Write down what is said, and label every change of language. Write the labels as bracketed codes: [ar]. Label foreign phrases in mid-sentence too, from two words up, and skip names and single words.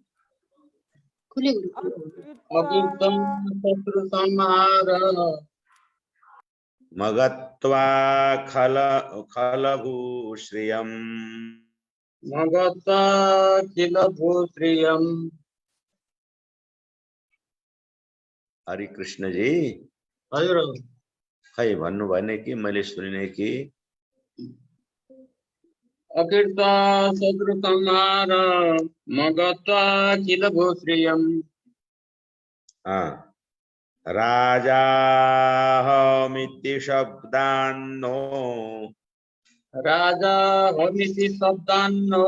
[sa] अकृतं शत्रु संहार मगत्वा खलभूश्रियम् मगता किल भूश्रियम्। [ne] हरि कृष्ण जी हजुर खै भन्नु भएन कि मैले सुनिने कि? [sa] अकृता शत्रु संहार मगता किल भूश्रियम्। राजाहमिति शब्दान्नो राजा हमिति शब्दान्नो